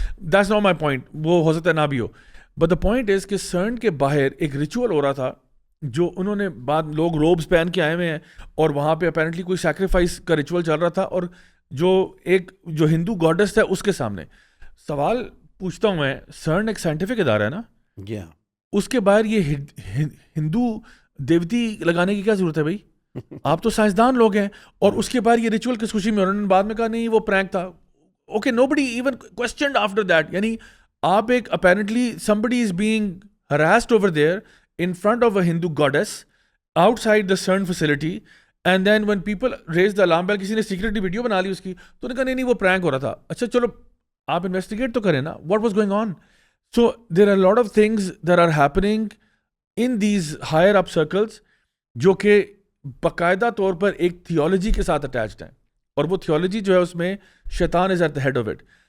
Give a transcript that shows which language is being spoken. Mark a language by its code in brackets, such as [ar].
[en] that's not my point, [ur] وہ ہو سکتا ہے نہ بھی ہو, [en] but the point is [ur] کہ سرن کے باہر ایک ریچول ہو رہا تھا جو انہوں نے بعد لوگ روبس پہن کے آئے ہوئے ہیں اور وہاں پہ اپیرنٹلی کوئی سیکریفائس کا ریچول چل رہا تھا, اور جو ایک جو ہندو گاڈس ہے اس کے سامنے. سوال پوچھتا ہوں میں, سرن ایک سائنٹیفک ادارہ ہے نا, اس کے باہر یہ ہندو دیوتی لگانے کی کیا ضرورت ہے بھائی؟ آپ تو سائنسدان لوگ ہیں, اور اس کے بعد یہ ریچول کس خوشی میں, انہوں نے بعد میں کہا نہیں وہ پرینک تھا. [en] Okay, nobody even questioned after that. [ur] یعنی آپ ایک [en] apparently somebody is being harassed over there in front of a Hindu goddess outside the CERN facility, and then when people raise the alarm bell, [ur] کسی نے secretly video بنا لی اس کی, تو نے کہا نہیں وہ پرینک ہو رہا تھا. اچھا چلو آپ انویسٹیگیٹ تو کریں نا, [en] what was going on. So there are a lot of things that are happening in these higher up circles [ur] جو کہ باقاعدہ طور پر ایک تھیولوجی کے ساتھ اٹیچڈ ہیں, اور وہ تھیولوجی جو ہے اس میں شیطان [en] Is at the head of it.